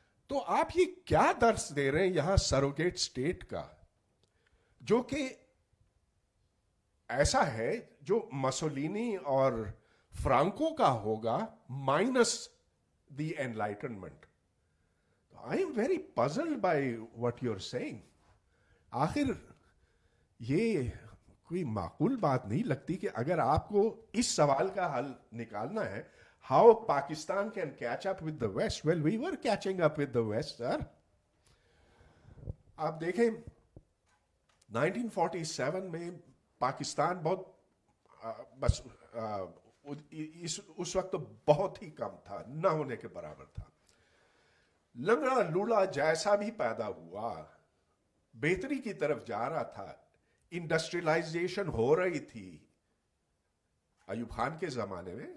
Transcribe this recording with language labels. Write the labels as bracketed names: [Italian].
[Urdu] تو آپ یہ کیا درس دے رہے ہیں یہاں سروگیٹ اسٹیٹ کا، جو کہ ایسا ہے جو مسولینی اور فرانکو کا ہوگا minus the enlightenment. [English] I am very puzzled by what you are saying. [Urdu] آخر یہ کوئی معقول بات نہیں لگتی کہ اگر آپ کو اس سوال کا حل نکالنا ہے، [English] How Pakistan can catch up with the west. Well we were catching up with the west sir. [Urdu] آپ دیکھیں 1947 میں پاکستان بہت بس اس وقت تو بہت ہی کم تھا، نہ ہونے کے برابر تھا. لنگڑا لوڑا جیسا بھی پیدا ہوا، بہتری کی طرف جا رہا تھا، انڈسٹریلائزیشن ہو رہی تھی ایوب خان کے زمانے میں.